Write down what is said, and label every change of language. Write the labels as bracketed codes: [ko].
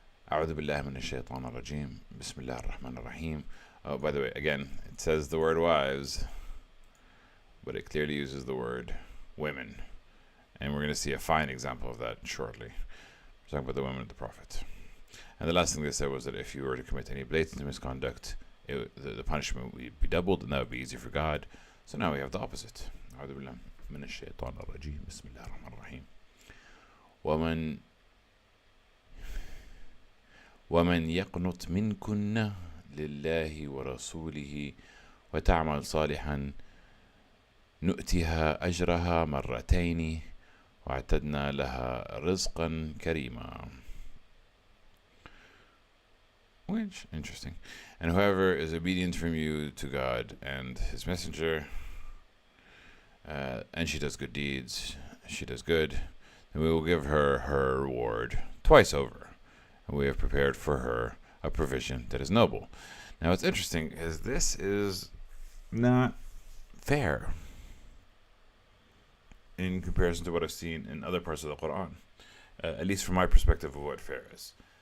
[ar] أعوذ بالله من الشيطان الرجيم. بسم الله الرحمن الرحيم. [en] Oh, by the way, again, it says the word wives, but it clearly uses the word women. And we're going to see a fine example of that shortly. We're talking about the women of the Prophet. And the last thing they said was that if you were to commit any blatant misconduct, the punishment would be doubled, and that would be easy for God. So now we have the opposite. [ar] أعوذ بالله من الشيطان الرجيم. بسم الله الرحمن الرحيم. ومن يقنط منكن لله ورسوله وتعمل صالحا نؤتها أجرها مرتين واعتدنا لها رزقا كريما. [en] Which, interesting. And whoever is obedient from you to God and His Messenger, and she does good deeds, she does good, then we will give her her reward twice over. And we have prepared for her a provision that is noble. Now, what's interesting is this is not fair in comparison to what I've seen in other parts of the Quran, at least from my perspective of what fair is.